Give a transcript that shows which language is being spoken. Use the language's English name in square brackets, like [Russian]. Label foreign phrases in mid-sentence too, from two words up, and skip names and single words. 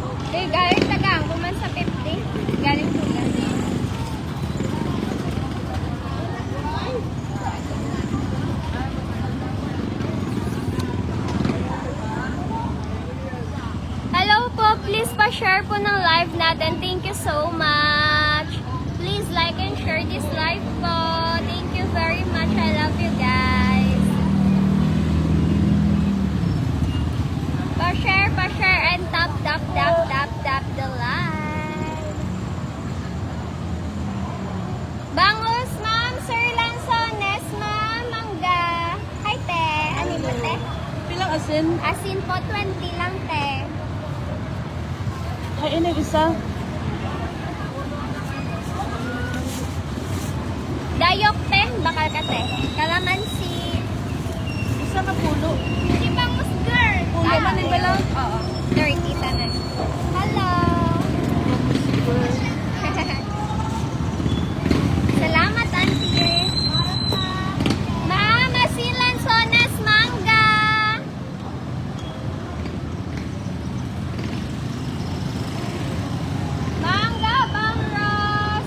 [Hiligaynon] Eh, galing tagang kuman sa 50. Galing tugas. [Filipino] Hello po, please pa-share po ng live natin. [English] Thank you so much. Please like and share this live po. Thank you very much. I love you guys. Pa-share, and tap the live. [Hiligaynon] Bangus, ma'am. Sir Lanzones, ma'am. Mangga. Hi, te. Ano ba, te? Pilang asin? Asin po, 20 lang, te. Ay, ini isa. Dayok, te. Bakal ka, te. Kalamansi. Isa na pulo. Si Bangus, girl. Pulo man yung balaw? Oo. 30 tanan. Hello. Salamat, auntie. Ma'am, asin Lanzones, mangga. Mangga, bangros.